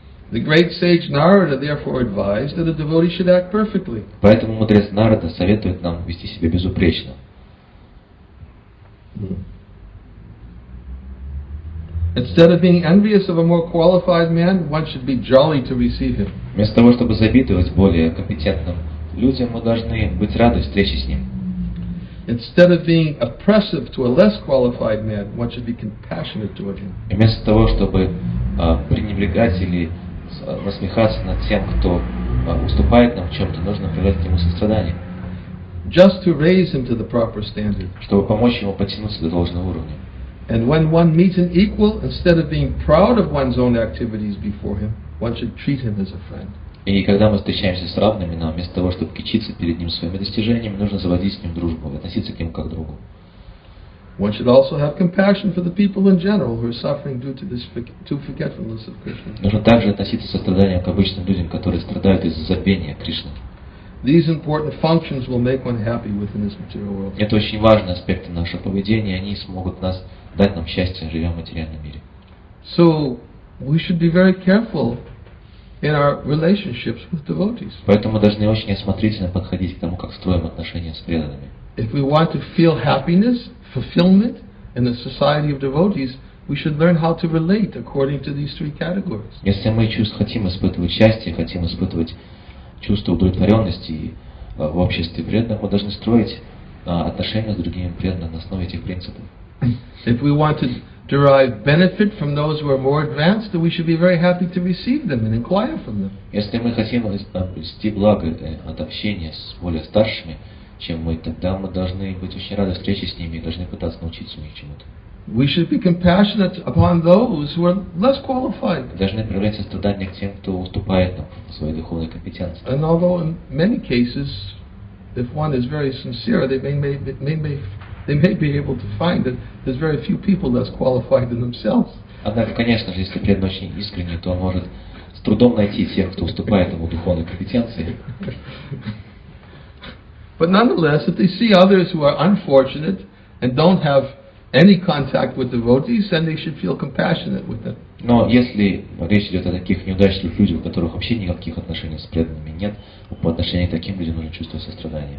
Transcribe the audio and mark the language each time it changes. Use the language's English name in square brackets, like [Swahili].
[English] The great sage Narada therefore advised that a devotee should act perfectly. [Russian] Поэтому мудрец Нарада советует нам вести себя безупречно. [English] Instead of being envious of a more qualified man, one should be jolly to receive him. [Russian] Вместо того, чтобы завидовать более компетентным людям, мы должны быть рады встрече с ним. [English] Instead of being oppressive to a less qualified man, one should be compassionate toward him. [Russian] И вместо того, чтобы пренебрегать или насмехаться над тем, кто уступает нам в чем-то, нужно проявлять к нему сострадание, [English] Just to raise him to the proper standard. [Russian] чтобы помочь ему подтянуться до должного уровня. [English] And when one meets an equal, instead of being proud of one's own activities before him, one should treat him as a friend. [Russian] И когда мы встречаемся с равными, нам вместо того, чтобы кичиться перед ним своими достижениями, нужно заводить с ним дружбу, относиться к нему как к другу. [English] One should also have compassion for the people in general who are suffering due to forgetfulness of Krishna. [Russian] Нужно также относиться с состраданием к обычным людям, которые страдают из-за забвения Кришны. [English] These important functions will make one happy within this material world. [Russian] Это очень важные аспекты нашего поведения, они смогут дать нам счастье, живя в материальном мире. [English] So we should be very careful in our relationships with devotees. [Russian] Поэтому мы должны очень осмотрительно подходить к тому, как строим отношения с преданными. [English] If we want to feel happiness, fulfillment in the society of devotees, we should learn how to relate according to these three categories. [Russian] Если мы хотим испытывать счастье, хотим испытывать чувство удовлетворенности в обществе преданных, мы должны строить отношения с другими преданными на основе этих принципов. [English] If we want to derive benefit from those who are more advanced, then we should be very happy to receive them and inquire from them. [Russian] Если мы хотим обрести благо от общения с более старшими, чем мы, тогда мы должны быть очень рады встрече с ними и должны пытаться научиться у них чему-то. [English] We should be compassionate upon those who are less qualified. [Russian] Должны проявлять сострадание к тем, кто уступает нам в своей духовной компетенции. [English] And although in many cases, if one is very sincere, they may be able to find that there's very few people less qualified than themselves. [Russian] Однако, конечно же, если преданный очень искренний, то он может с трудом найти тех, кто уступает ему духовной компетенции. [English] But nonetheless, if they see others who are unfortunate and don't have any contact with devotees, then they should feel compassionate with them. [Russian] Но если речь идет о таких неудачливых людях, у которых вообще никаких отношений с преданными нет, по отношению к таким людям нужно чувствовать сострадание.